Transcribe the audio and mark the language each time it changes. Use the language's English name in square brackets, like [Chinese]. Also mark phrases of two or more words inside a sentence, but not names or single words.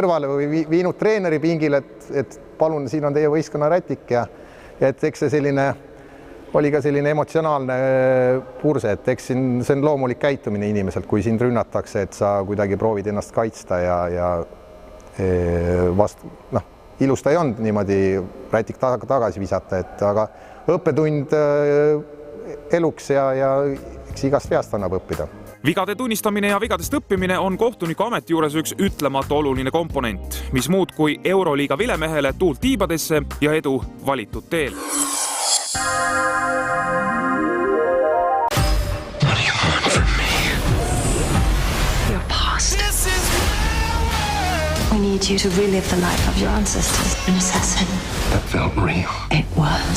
[Estonian] kõrvale või viinud treeneri pingile, et palun, siin on teie võistkonna Rätik ja et eks see oli ka selline emotsionaalne purse, et eks see on loomulik käitumine inimeselt, kui sind rünnatakse, et sa kuidagi proovid ennast kaitsta ja ilusta ei olnud niimoodi Rätik tagasi visata, aga õppetund eluks ja eks igast veast annab õppida. Vigade tunnistamine ja vigadest õppimine on kohtuniku ameti juures üks ütlematu oluline komponent, mis muud kui Euroliiga vilemehele tuult tiibadesse ja edu valitud teel. [English] What do you want from me? Your past. We need you to relive the life of your ancestors. An assassin. That felt real. It was.